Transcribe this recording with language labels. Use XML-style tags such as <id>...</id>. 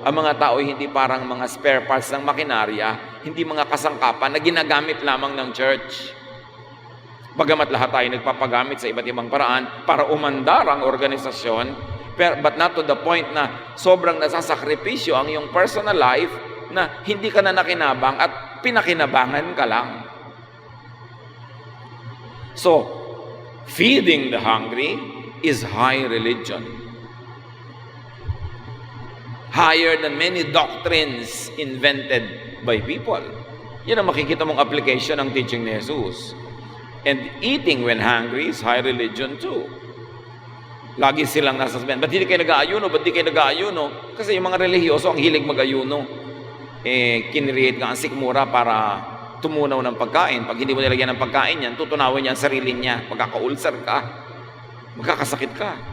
<tl>Ang mga tao hindi parang mga spare parts ng makinarya, hindi mga kasangkapan na ginagamit lamang ng church. Bagamat lahat tayo nagpapagamit sa iba't ibang paraan para umandar ang organisasyon,</tl> <en>but not to the point</en> <tl>na sobrang nasasakripisyo ang iyong personal life na hindi ka na nakinabang at pinakinabangan ka lang.</tl> <en>So, feeding the hungry is high religion. Higher than many doctrines invented by people.</en> <tl>Yan ang makikita mong application ng teaching ni Jesus.</tl> <en>And eating when hungry is high religion too.</en> <tl>Lagi silang nasa sabihin, ba't hindi kayo nag-aayuno? Ba't di kayo nag-aayuno? Kasi yung mga relihiyoso ang hilig mag-ayuno. Kinreate nga ang sikmura para tumunaw ng pagkain. Pag hindi mo nilagyan ng pagkain yan, tutunawin niya ang sarili niya. Magkaka-ulcer ka. Magkakasakit ka.</tl>